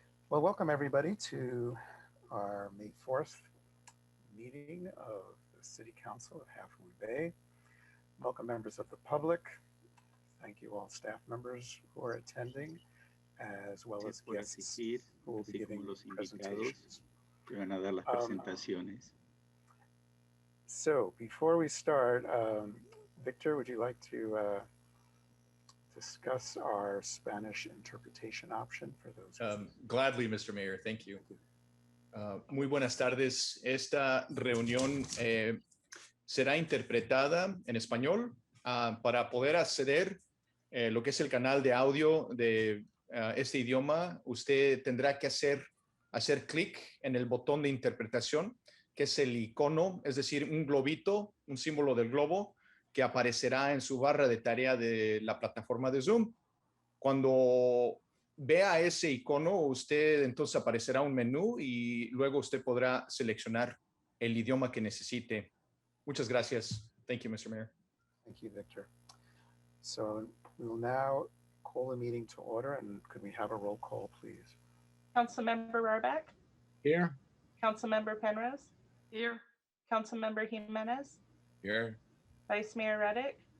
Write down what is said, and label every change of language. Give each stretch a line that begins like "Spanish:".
English: Well, welcome everybody to our May 4th meeting of the City Council of Half Moon Bay. Welcome members of the public. Thank you all staff members who are attending, as well as guests who will be giving presentations.
Spanish: Que van a dar las presentaciones.
English: So before we start, Victor, would you like to discuss our Spanish interpretation option for those? Gladly, Mr. Mayor. Thank you.
Spanish: Muy buenas tardes. Esta reunión será interpretada en español. Para poder acceder lo que es el canal de audio de este idioma, usted tendrá que hacer clic en el botón de interpretación, que es el icono, es decir, un globito, un símbolo del globo, que aparecerá en su barra de tarea de la plataforma de Zoom. Cuando vea ese icono, usted entonces aparecerá un menú y luego usted podrá seleccionar el idioma que necesite. Muchas gracias.
English: Thank you, Mr. Mayor. Thank you, Victor. So we will now call the meeting to order, and could we have a roll call, please? Councilmember Rohrbeck? Here. Councilmember Penrose? Here. Councilmember Jimenez? Here. Vice Mayor Reddick?